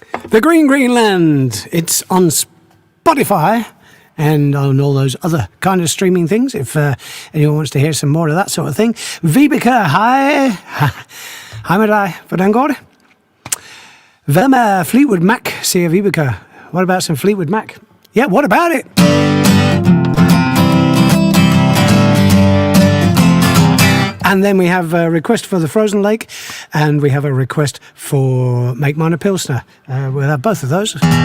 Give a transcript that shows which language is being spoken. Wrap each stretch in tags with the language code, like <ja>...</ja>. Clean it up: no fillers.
<en>The Green, Green Land. It's on Spotify and on all those other kind of streaming things, if anyone wants to hear some more of that sort of thing.</en> <da>Vibeke, hej. Hej med dig. Hvordan går det? Hvad med Fleetwood Mac, siger Vibeke.</da> <en>What about some Fleetwood Mac? Yeah, what about it? And then we have a request for the Frozen Lake, and we have a request for Make Mine a Pilsner. We'll have both of those.</en>